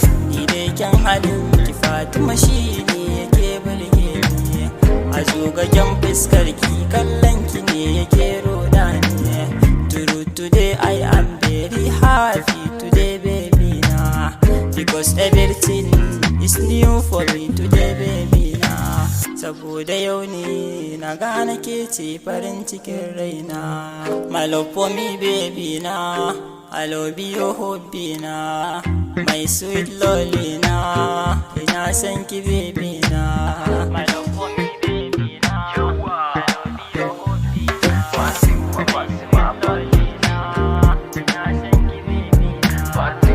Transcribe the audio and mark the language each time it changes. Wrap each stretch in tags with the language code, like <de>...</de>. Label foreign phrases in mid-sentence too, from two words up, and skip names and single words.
<ha>Ni dai kyan halin ki, Fatima, shi ne yake burge ni. A zogagen fuskar ki, kallon ki ne yake roda ni.</ha> <en>True, today I am very happy today, baby na. Because everything is new for me today, baby na.</en> <ha>Saboda yau ne na gane ke ce farin cikin raina.</ha> <en>My love for me, baby na. I love you, hubby na. My sweet lolly</en> <ha>na. Ina son ki, baby na.</ha> <en>My love for me, baby na. I love you, hubby na. My sweet lolly na.</en> <ha>Ina son ki, baby na.</ha>